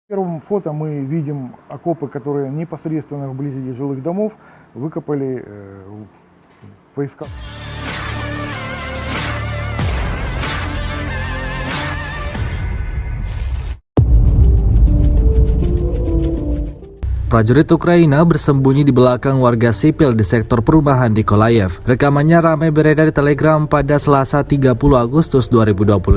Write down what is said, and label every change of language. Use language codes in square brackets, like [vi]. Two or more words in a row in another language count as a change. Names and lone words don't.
[ru] В первом фото мы видим окопы, которые непосредственно вблизи жилых домов выкопали войска. [id] Prajurit Ukraina bersembunyi di belakang warga sipil di sektor perumahan Nikolaev. Rekamannya ramai beredar di Telegram pada Selasa 30 Agustus 2022.